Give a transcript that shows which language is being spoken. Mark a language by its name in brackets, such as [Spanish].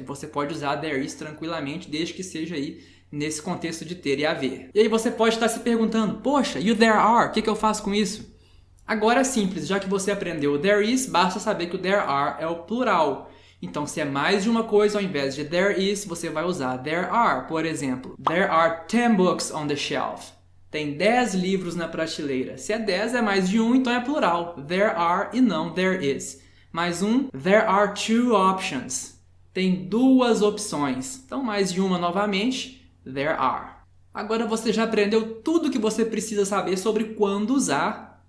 [Portuguese] E você pode usar there is tranquilamente, desde que seja aí nesse contexto de ter e haver. E aí você pode estar se perguntando, poxa, e o there are? O que eu faço com isso? Agora é simples, já que você aprendeu o there is, basta saber que o there are é o plural. Então, se é mais de uma coisa, ao invés de there is, você vai usar there are. Por exemplo, [English] there are 10 books on the shelf. [Portuguese] Tem 10 livros na prateleira. Se é 10, é mais de um, então é plural. [English] There are [Portuguese] e não [English] there is. [Portuguese] Mais um, [English] there are 2 options. [Portuguese] Tem 2 opções. Então, mais de uma novamente, there are. Agora você já aprendeu tudo o que você precisa saber sobre quando usar.